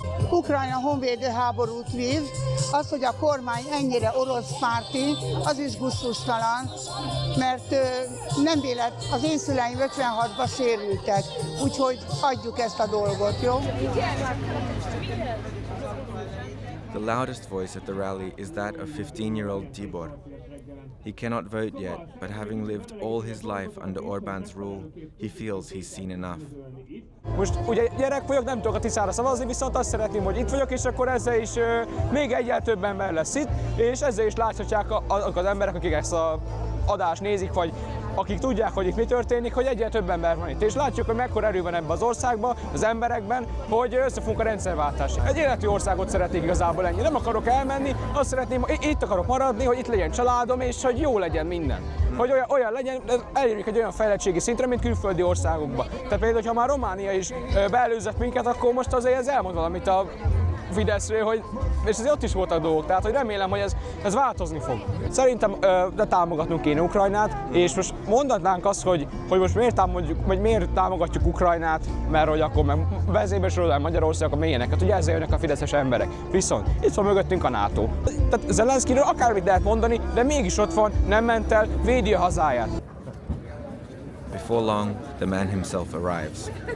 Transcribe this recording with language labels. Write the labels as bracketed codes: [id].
[hu] Ukrajna honvédő háborút vív, az, hogy a kormány ennyire orosz párti, az is gusztustalan, mert nem vélet, az én szüleim 56-ban sérültek, úgyhogy hagyjuk ezt a dolgot, jó? [en] The loudest voice at the rally is that of 15-year-old Tibor. He cannot vote yet, but having lived all his life under Orbán's rule, he feels he's seen enough. [hu] Most ugye gyerek vagyok, nem tudok a Tiszára szavazni, viszont azt szeretném, hogy itt vagyok, és akkor ezzel is még egyel több ember lesz itt, és ezzel is láthatják azok az emberek, akik ezt az adást nézik, vagy akik tudják, hogy itt mi történik, hogy egyel több ember van itt. És látjuk, hogy mekkora erő van ebben az országban, az emberekben, hogy összefogunk a rendszerváltásig. Egy életű országot szeretnék igazából ennyi. Nem akarok elmenni, azt szeretném, itt akarok maradni, hogy itt legyen családom, és hogy jó legyen minden. Hogy olyan legyen, elérjük egy olyan fejlettségi szintre, mint külföldi országokban. Tehát például, ha már Románia is beelőzött minket, akkor most azért ez elmond valamit a Fideszről, hogy, és azért ott is voltak dolgok, tehát hogy remélem, hogy ez változni fog. Szerintem támogatnunk kéne Ukrajnát, és most mondhatnánk azt, hogy most miért támogatjuk Ukrajnát, mert hogy akkor meg vezérbe sorolál Magyarország a mélyeneket, ugye ezzel jönnek a fideszes emberek. Viszont itt van mögöttünk a NATO. Tehát Zelenszkijről akármit lehet mondani, de mégis ott van, nem ment el, védi a hazáját. [en] Before long, the man himself arrives.